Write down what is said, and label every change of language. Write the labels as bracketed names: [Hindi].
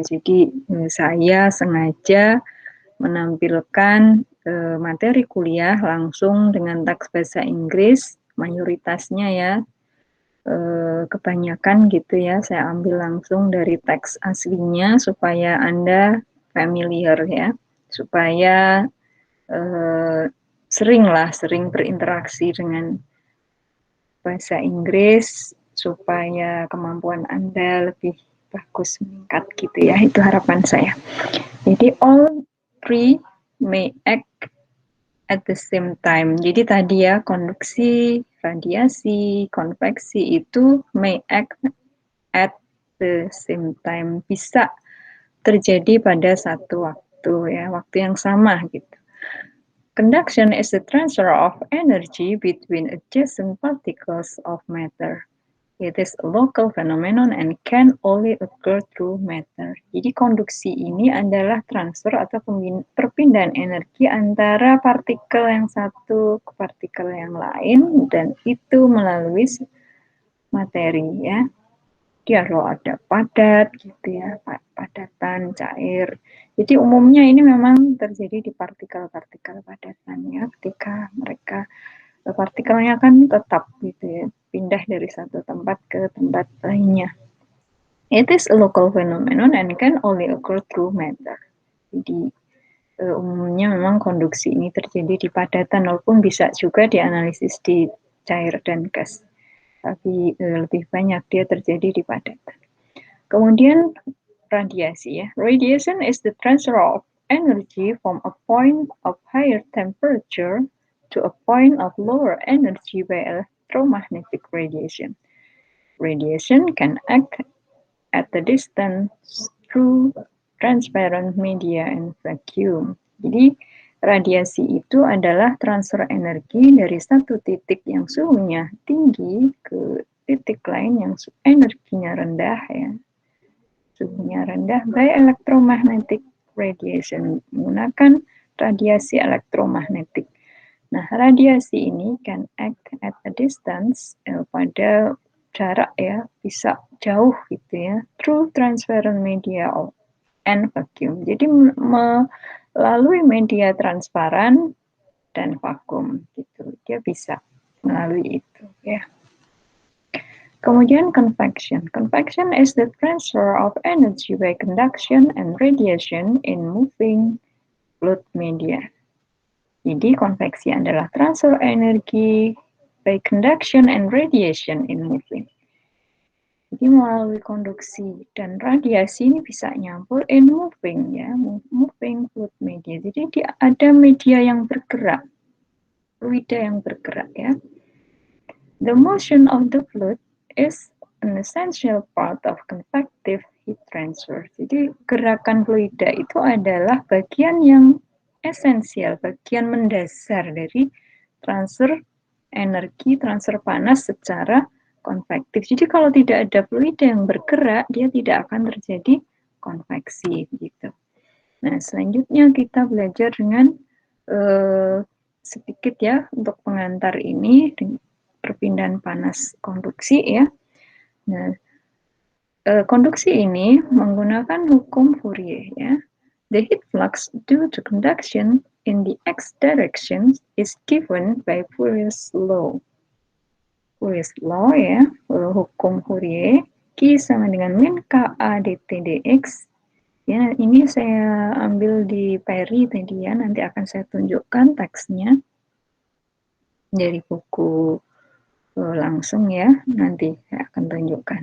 [Indonesian] Jadi saya sengaja menampilkan materi kuliah langsung dengan teks bahasa Inggris, mayoritasnya ya, kebanyakan gitu ya, saya ambil langsung dari teks aslinya supaya Anda familiar ya, supaya sering berinteraksi dengan bahasa Inggris supaya kemampuan Anda lebih bagus meningkat gitu ya, itu harapan saya. [English] Jadi all three may act at the same time. [Indonesian] Jadi tadi ya, konduksi, radiasi, konveksi itu [English] may act at the same time, [Indonesian] bisa terjadi pada satu waktu ya, waktu yang sama gitu. [English] Conduction is the transfer of energy between adjacent particles of matter. It is a local phenomenon and can only occur through matter. [Indonesian] Jadi konduksi ini adalah transfer atau perpindahan energi antara partikel yang satu ke partikel yang lain, dan itu melalui materi ya. Dia kalau ada padat gitu ya, padatan, cair. Jadi umumnya ini memang terjadi di partikel-partikel padatan ya, ketika mereka partikelnya kan tetap gitu ya, pindah dari satu tempat ke tempat lainnya. [English] It is a local phenomenon and can only occur through matter. [Indonesian] Jadi umumnya memang konduksi ini terjadi di padatan, walaupun bisa juga dianalisis di cair dan gas. Tapi lebih banyak dia terjadi di padatan. Kemudian radiasi ya. [English] Radiation is the transfer of energy from a point of higher temperature to a point of lower energy by electromagnetic radiation. Radiation can act at the distance through transparent media and vacuum. [Indonesian] Jadi radiasi itu adalah transfer energi dari satu titik yang suhunya tinggi ke titik lain yang energinya rendah ya. Suhunya rendah [English] by electromagnetic radiation, [Indonesian] menggunakan radiasi elektromagnetik. Nah, radiasi ini [English] can act at a distance, [Indonesian] pada jarak ya, bisa jauh gitu ya, [English] through transparent media and vacuum. [Indonesian] Jadi melalui media transparan dan vakum gitu, dia bisa melalui itu ya. Kemudian convection. [English] Convection is the transfer of energy by conduction and radiation in moving fluid media. [Indonesian] Jadi konveksi adalah transfer energi [English] by conduction and radiation in moving. [Indonesian] Jadi melalui konduksi dan radiasi ini bisa nyampur [English] in moving [Indonesian] ya, [English] moving fluid media. [Indonesian] Jadi ada media yang bergerak, fluida yang bergerak ya. [English] The motion of the fluid is an essential part of convective heat transfer. [Indonesian] Jadi gerakan fluida itu adalah bagian yang esensial, bagian mendasar dari transfer energi, transfer panas secara konvektif. Jadi kalau tidak ada fluida yang bergerak, dia tidak akan terjadi konveksi gitu. Nah, selanjutnya kita belajar dengan sedikit ya untuk pengantar ini, perpindahan panas konduksi ya. Nah, konduksi ini menggunakan hukum Fourier ya. [English] The heat flux due to conduction in the x direction is given by Fourier's law. [Indonesian] Fourier's law ya, hukum Fourier, Q sama dengan min KA dt dx. Ya, ini saya ambil di Perry tadi ya, nanti akan saya tunjukkan teksnya dari buku langsung ya, nanti saya akan tunjukkan.